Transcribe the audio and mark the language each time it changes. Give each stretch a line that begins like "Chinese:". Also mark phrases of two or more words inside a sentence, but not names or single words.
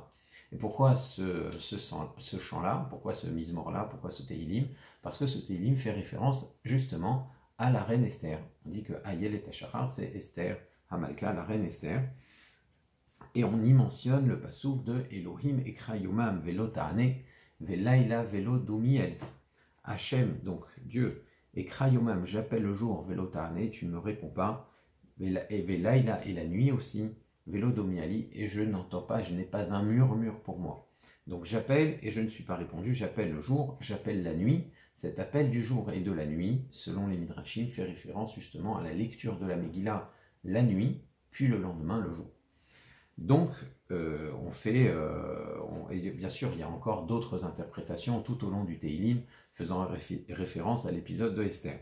French: Et pourquoi ce chant-là, pourquoi ce Mizmor-là, pourquoi ce Teilim? Parce que ce Teilim fait référence justement à la reine Esther. On dit que Ayelet Ashachar, c'est Esther Hamalka, la reine Esther. Et on y mentionne le passouk de
Hebrew: אלוהים אקרא יומם ולא תענה ולילה ולא דומיה לי.
French: Hachem, donc Dieu,
Hebrew: אקרא יומם,
French: j'appelle le jour,
Hebrew: ולא תענה,
French: tu ne me réponds pas, et velaila, et la nuit aussi,
Hebrew: ולא דומיה לי,
French: et je n'entends pas, je n'ai pas un murmure pour moi. Donc j'appelle et je ne suis pas répondu, j'appelle le jour, j'appelle la nuit. Cet appel du jour et de la nuit, selon les Midrashim, fait référence justement à la lecture de la Megillah la nuit, puis le lendemain le jour. Donc, et bien sûr, il y a encore d'autres interprétations tout au long du Teilim, faisant référence à l'épisode de Esther.